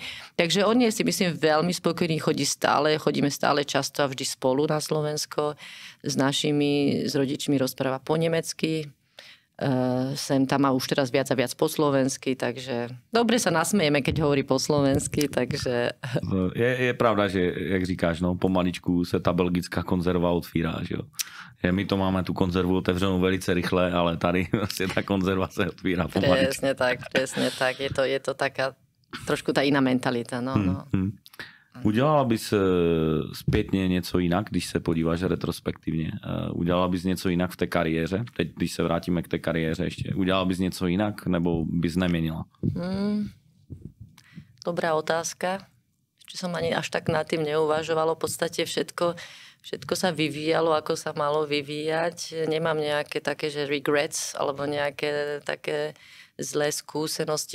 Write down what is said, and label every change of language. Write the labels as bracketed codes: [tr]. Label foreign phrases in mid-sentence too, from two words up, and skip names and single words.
[sk] Takže on je, si myslím, veľmi spokojný, chodíme stále často a vždy spolu na Slovensko. S rodičmi rozpráva po nemecky. Sem tam a už teraz viac a viac po slovensky, takže dobre sa nasmejeme, keď hovorí po slovensky, takže... [cs] Je pravda, že, jak říkáš, no, pomaličku se ta belgická konzerva otvírá, že jo. My to máme tu konzervu otevřenou velice rychle, ale tady vlastně ta konzerva se otvírá pomaličku. [sk] Presne tak. Je to taká trošku tá iná mentalita, no. [cs] Udělala bys zpětně něco jinak, když se podíváš retrospektivně? Udělala bys něco jinak v té kariéře? Teď, když se vrátíme k té kariéře ještě. Udělala bys něco jinak, nebo bys neměnila? Dobrá otázka. [sk] Či som ani až tak nad tým neuvažovala. V podstate všetko sa vyvíjalo, ako sa malo vyvíjať. Nemám nejaké také, že regrets, alebo nejaké také zlé skúsenosti.